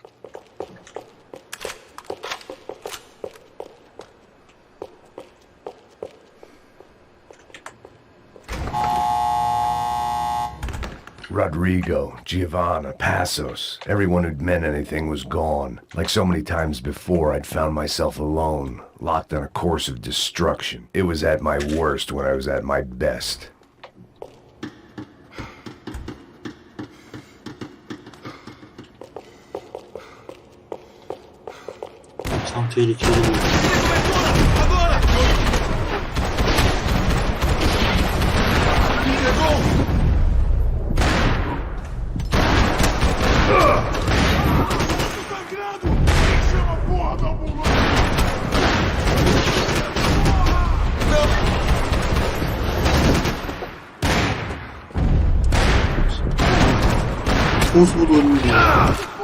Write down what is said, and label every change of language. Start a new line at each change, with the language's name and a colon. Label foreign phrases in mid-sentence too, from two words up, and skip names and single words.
English: Rodrigo, Giovanna, Passos, everyone who'd meant anything was gone. Like so many times before, I'd found myself alone, locked on a course of destruction. It was at my worst when I was at my best.
Turkish: Tam tehlikeli bir.
Portuguese: Agora! Entregou! Tô sangrando! Chama a porra da ambulância!
Turkish: Of bu da ölmüş ya.